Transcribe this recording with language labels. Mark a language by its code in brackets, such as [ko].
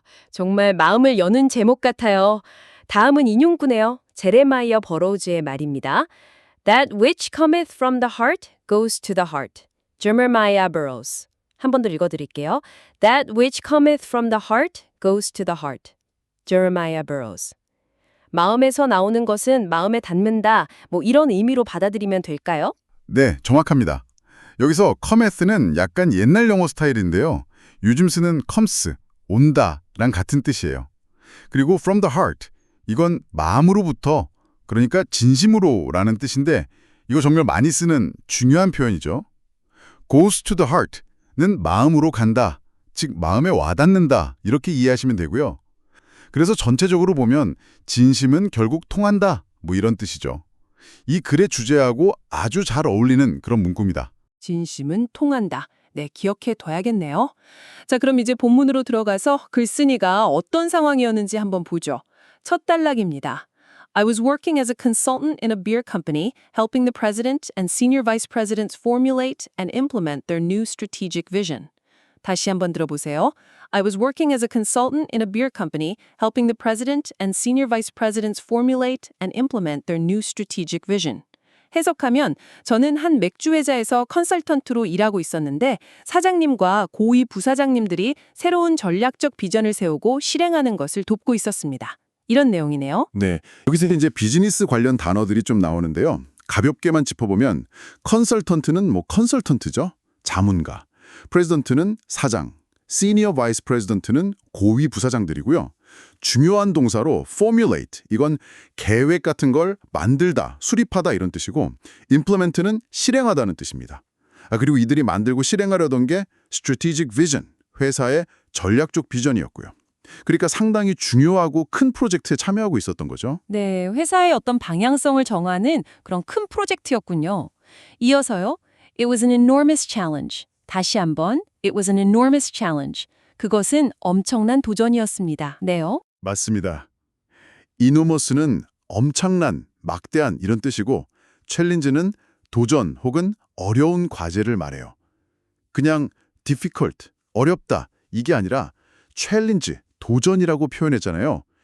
[ko] 정말 마음을 여는 제목 같아요. 다음은 인용구네요. 제레마이어 버로우즈의 말입니다. [en] That which cometh from the heart goes to the heart. [ko] Jeremiah Burroughs. 한 번 더 읽어드릴게요. [en] That which cometh from the heart goes to the heart. Jeremiah Burroughs. [ko] 마음에서 나오는 것은 마음에 닿는다. 이런 의미로 받아들이면 될까요? 네, 정확합니다. 여기서 cometh는 약간 옛날 영어 스타일인데요. 요즘 쓰는 comes, 온다랑 같은 뜻이에요. 그리고 [en] from the heart, [ko] 이건 마음으로부터, 그러니까 진심으로라는 뜻인데 이거 정말 많이 쓰는 중요한 표현이죠. [en] goes to the heart [ko] 는 마음으로 간다, 즉 마음에 와닿는다 이렇게 이해하시면 되고요. 그래서 전체적으로 보면 진심은 결국 통한다, 이런 뜻이죠. 이 글의 주제하고 아주 잘 어울리는 그런 문구입니다. 진심은 통한다. 네, 기억해 둬야겠네요. 자, 그럼 이제 본문으로 들어가서 글쓴이가 어떤 상황이었는지 한번 보죠. 첫 단락입니다. [en] I was working as a consultant in a beer company, helping the president and senior vice presidents formulate and implement their new strategic vision. [ko] 다시 한번 들어보세요. [en] I was working as a consultant in a beer company, helping the president and senior vice presidents formulate and implement their new strategic vision. [ko] 해석하면 저는 한 맥주 회사에서 컨설턴트로 일하고 있었는데 사장님과 고위 부사장님들이 새로운 전략적 비전을 세우고 실행하는 것을 돕고 있었습니다. 이런 내용이네요. 네, 여기서 이제 비즈니스 관련 단어들이 좀 나오는데요. 가볍게만 짚어보면 컨설턴트는 컨설턴트죠. 자문가. 프레지던트는 사장. 시니어 바이스 프레지던트는 고위 부사장들이고요. 중요한 동사로 formulate, 이건 계획 같은 걸 만들다, 수립하다 이런 뜻이고 implement는 실행하다는 뜻입니다. 그리고 이들이 만들고 실행하려던 게 strategic vision, 회사의 전략적 비전이었고요. 그러니까 상당히 중요하고 큰 프로젝트에 참여하고 있었던 거죠. 네, 회사의 어떤 방향성을 정하는 그런 큰 프로젝트였군요. 이어서요. [en] It was an enormous challenge. [ko] 다시 한번 [en] It was an enormous challenge. [ko] 그것은 엄청난 도전이었습니다. 네요. 맞습니다. enormous는 엄청난, 막대한 이런 뜻이고 challenge는 도전 혹은 어려운 과제를 말해요. 그냥 difficult, 어렵다 이게 아니라 challenge, 도전이라고 표현했잖아요.